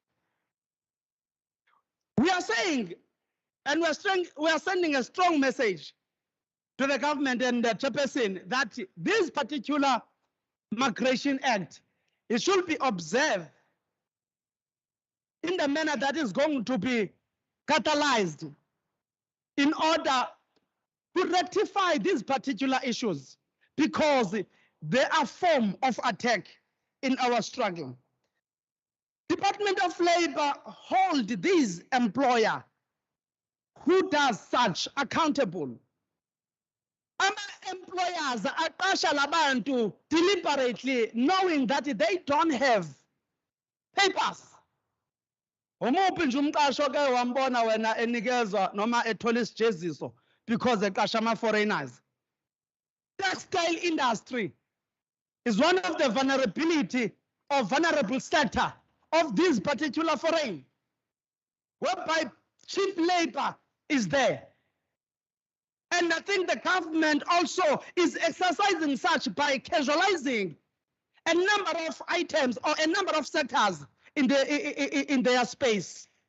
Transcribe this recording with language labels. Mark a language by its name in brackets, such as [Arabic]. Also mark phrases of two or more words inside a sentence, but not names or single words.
[English] We are saying, and we are sending a strong message to the government and the chairperson that this particular Migration Act, it should be observed in the manner that is going to be catalyzed in order to rectify these particular issues, because they are form of attack in our struggle. Department of Labor hold this employer who does such accountable. Employers [North Ndebele] aqasha labantu [English] deliberately knowing that they don't have papers. [North Ndebele] Umuphi nje umqasho ke wambona wena enikezwa noma ethola isijeziso because eqasha ama-foreigners. [English] Textile industry is one of the vulnerable sector of this particular foreign, whereby cheap labor is there. And I think the government also is exercising such by casualizing a number of items or a number of sectors in their space.